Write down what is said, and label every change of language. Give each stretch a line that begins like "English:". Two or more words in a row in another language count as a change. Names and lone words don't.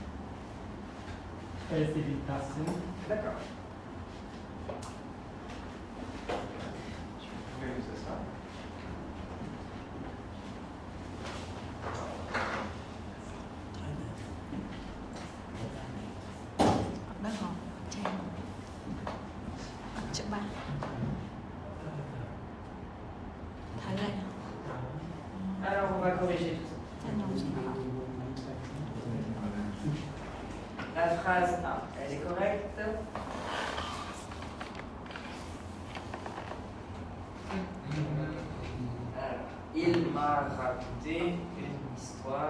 French: Félicitations, D'accord. Tu peux user ça. D'accord.
Vietnamese: Trên. Chữ 3. Thái Lan.
French: Alors, on va corriger tout ça. Thái Lan, c'est pas. La phrase A, elle est correcte. Alors, il m'a raconté une histoire